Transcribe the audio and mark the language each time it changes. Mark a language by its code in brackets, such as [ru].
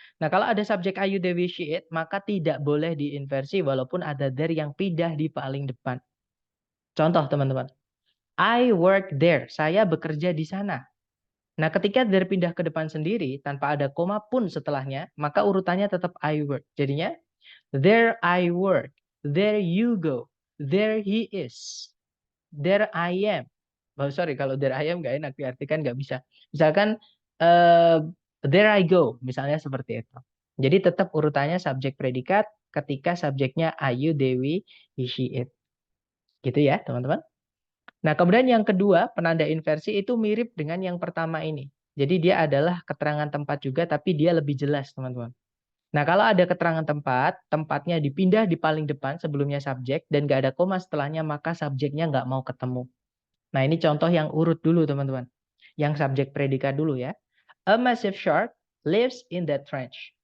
[id] Nah, kalau ada subjek [en] I, you, they, we, she, it, [id] maka tidak boleh diinversi walaupun ada there yang pindah di paling depan. Contoh teman-teman, [en] I work there, [id] saya bekerja di sana. Nah, ketika there pindah ke depan sendiri, tanpa ada koma pun setelahnya, maka urutannya tetap [en] I work. [id] Jadinya, [en] there I work, there you go, there he is, there I am. Oh, sorry, [id] kalau [en] there I am [id] nggak enak diartikan, nggak bisa. Misalkan, [en] there I go, [id] misalnya seperti itu. Jadi tetap urutannya subjek predikat ketika subjeknya [en] I, you, they, we, he, she, it. [id] Gitu ya, teman-teman. Nah, kemudian yang kedua, penanda inversi itu mirip dengan yang pertama ini. Jadi dia adalah keterangan tempat juga, tapi dia lebih jelas, teman-teman. Nah, kalau ada keterangan tempat, tempatnya dipindah di paling depan sebelumnya subjek, dan nggak ada koma setelahnya, maka subjeknya nggak mau ketemu. Nah, ini contoh yang urut dulu, teman-teman. Yang subjek predikat dulu ya. [en] A massive shark lives in that trench.